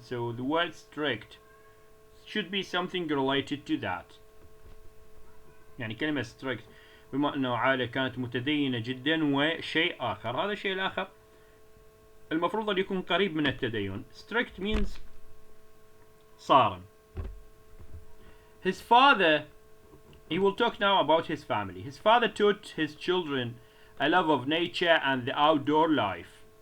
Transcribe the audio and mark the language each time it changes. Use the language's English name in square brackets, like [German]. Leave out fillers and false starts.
[English] So the word strict should be something related to that. [Arabic] يعني كلمة strict بما أنه عائلة كانت متدينة جدا وشيء آخر. هذا الشيء الآخر المفروض أن يكون قريب من التدين. [English] Strict means صارم. His father, he will talk now about his family. His father taught his children a love of nature and the outdoor life.